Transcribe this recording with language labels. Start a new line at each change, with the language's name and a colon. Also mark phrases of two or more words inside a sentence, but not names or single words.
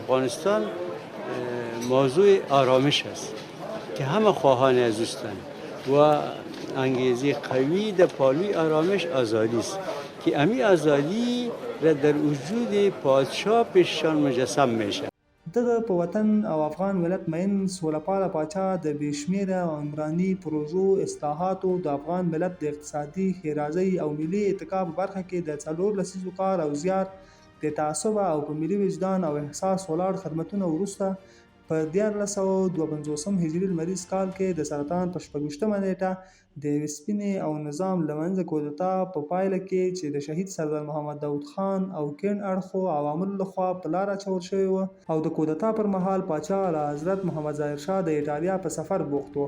Persian: افغانستان موضوع آرامش است که همه خواهان از دوستان و انگیزه قوی در پالوی آرامش آزادی است که امی آزادی را در وجود پادشاه پیششان مجسم میشه.
Pashto: دغه په وطن او افغان ملت مین سولهپاله پاچا د بېشمېره عمراني پروژو اصلاحاتو د افغان ملت د اقتصادي ښېرازۍ او ملي اتکا په برخه کې د 4 لسیزو کار او زیار د تعصب او په ملي وجدان او احساس ولاړ خدمتونه وروسته په 1452 هجري لمریز کال کې د سرطان په 26مه نیټه د یوې سپینې او نظام له منځه کودتا په پایله کې چې د شهید سردار محمد داود خان او کیڼ اړخو عواملو لخوا په لار اچول شوې وه او د کودتا پر مهال پاچا اعلی حضرت محمد ظاهر شاه د ایټالیا په سفر بوخت و.